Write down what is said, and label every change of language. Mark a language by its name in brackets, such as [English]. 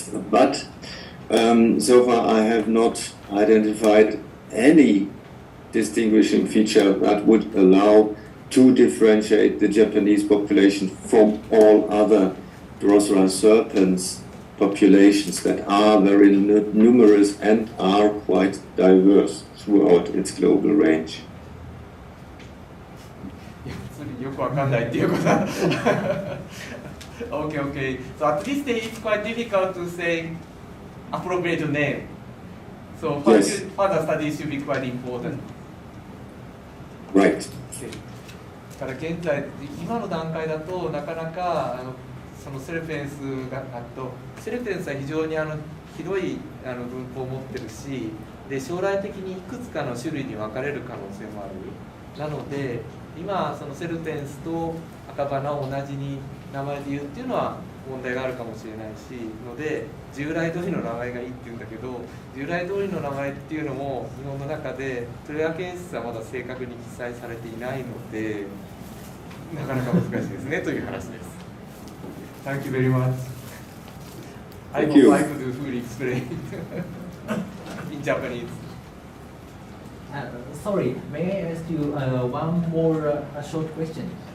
[English] But so far I have not identified any distinguishing feature that would allow to differentiate the Japanese population from all other Drosera serpents populations that are very numerous and are quite diverse throughout its global range. [Japanese] いや普通によくわかんないっていうことだ。 [English] Okay, okay. So at this stage, it's quite difficult to say appropriate name. So Yes. further studies should be quite important. Right. Okay. [Japanese] だから現在今の段階だとなかなかそのセルペンスがセルペンスは非常に広い分布を持ってるし、で将来的にいくつかの種類に分かれる可能性もある。なので今そのセルペンスと赤花を同じに名前で言うっていうのは問題があるかもしれないしので、従来通りの名前がいいって言うんだけど、従来通りの名前っていうのも日本の中でトレアケンシスはまだ正確に記載されていないのでなかなか難しいですねという話です。 [English] Thank you very much. I Thank hope you. I could fully explain in Japanese. Sorry, may I ask you one more short question?